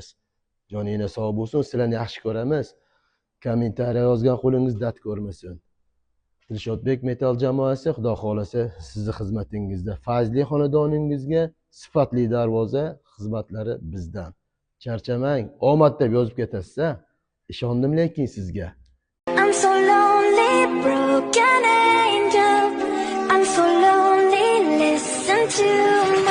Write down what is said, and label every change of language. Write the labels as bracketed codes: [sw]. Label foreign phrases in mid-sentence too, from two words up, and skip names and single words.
[uz] Joningiz sog' bo'lsin, sizlarni yaxshi ko'ramiz. Kommentariya yozgan qo'lingiz dard ko'rmasin. Dilshodbek Metal jamoasi xudo xolasa sizni xizmatingizda. Fazli xonadoningizga sifatli darvoza xizmatlari bizdan. Charchamang, omad deb yozib ketasiz. Ishondim lekin sizga. [en] I'm so lonely, broken angel. I'm so lonely, listen to